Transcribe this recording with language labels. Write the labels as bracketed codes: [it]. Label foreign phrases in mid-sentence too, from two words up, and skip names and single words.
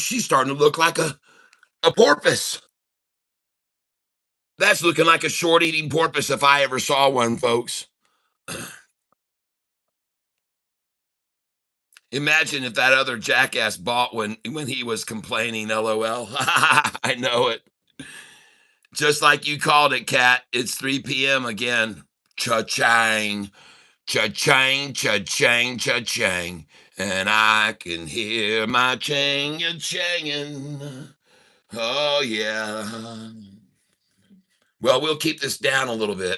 [en] She's starting to look like a porpoise. That's looking like a short eating porpoise if I ever saw one, folks. Imagine if that other jackass bought when he was complaining, LOL. I know it. Just like you called it, Cat. It's 3 p.m. again. Cha-chang, cha-chang, cha-chang, cha-chang. And I can hear my chang a changing. Oh, yeah. Well, we'll keep this down a little bit.